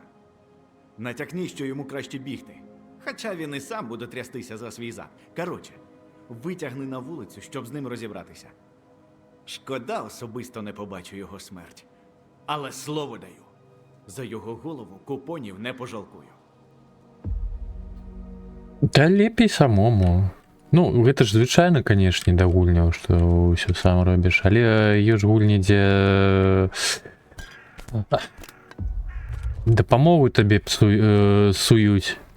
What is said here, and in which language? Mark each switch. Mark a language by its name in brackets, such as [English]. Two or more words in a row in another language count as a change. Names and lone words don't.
[Ukrainian] Натякни, що йому краще бігти. Хоча він і сам буде трястися за свій зад. Коротше, витягни на вулицю, щоб з ним розібратися. Шкода, особисто не побачу його смерть. Але слово даю, за його голову купонів не пожалкую. [Belarusian] Та лепей самому. Ну, гэта ж звычайна, канешне, да гульняў, што ўсё сам робіш, але ёсць гульні, дзе дапамогу табе суюць.